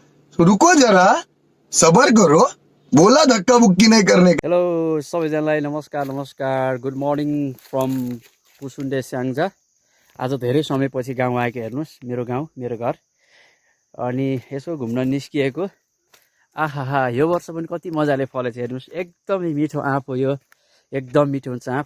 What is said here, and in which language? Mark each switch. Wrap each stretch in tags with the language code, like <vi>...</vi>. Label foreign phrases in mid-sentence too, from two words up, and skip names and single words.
<hi>रुको जरा सबर करो बोला धक्का बुक्की नहीं करने का।</hi> <ne>हेलो सबैजनालाई नमस्कार नमस्कार</ne> <en>good morning from</en> <ne>पुसुन्डे स्याङ्जा। आज धेरै समयपछि गाउँ आएको हेर्नुहोस्, मेरो गाउँ मेरो घर। अनि यसो घुम्न निस्किएको। आहा यो वर्ष पनि कति मजाले फलेछ हेर्नुहोस्, एकदमै मिठो आँप हो यो, एकदम मिठो हुन्छ आँप।</ne>